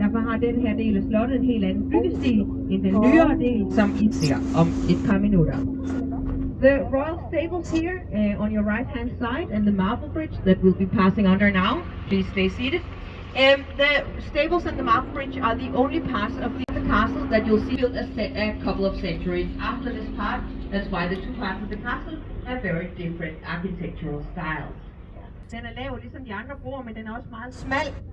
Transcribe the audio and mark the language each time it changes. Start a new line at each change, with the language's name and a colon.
Danish: Derfor har den her del af slottet en helt anden byggestil end den nyere del, som I ser om et par minutter.
English: The royal stables here on your right hand side and the marble bridge that we'll be passing under now. Please stay seated. The stables and the marble bridge are the only parts of the castle that you'll see built a couple of centuries after this part. That's why the two parts of the castle have very different architectural styles.
Danish: Den er lavet ligesom de andre broer, men den er også meget smal.